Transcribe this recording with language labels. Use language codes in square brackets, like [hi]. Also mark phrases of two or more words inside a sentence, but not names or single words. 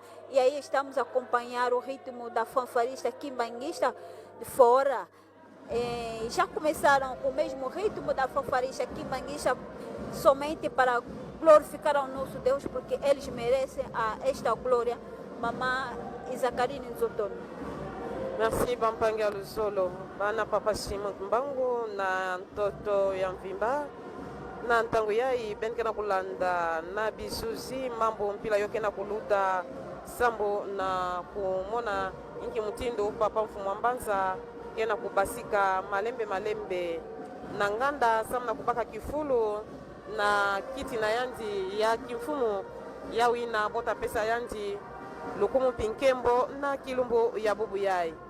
[pt] E aí estamos a acompanhar o ritmo da fanfarista quimbanguista de fora. Já começaram com o mesmo ritmo da fanfarista quimbanguista somente para glorificar ao nosso Deus, porque eles merecem esta glória. Mamã Isacarine Nzotondo. [kg] Merci Bampangia Luzolo, bana papa Shimoki Mbangu na ntoto ya mvimba na ntango yai benkena kulanda na bisuzi mambo mpila yoke na kuluta sambo na kumona inki mutindo papa mfumu ambanza kena kubasika malembe na nganda sam na kubaka kifulu na kiti na yandi ya kimfumu ya wina bota pesa yandi lukumu pinkembo na kilumbu ya bubu yai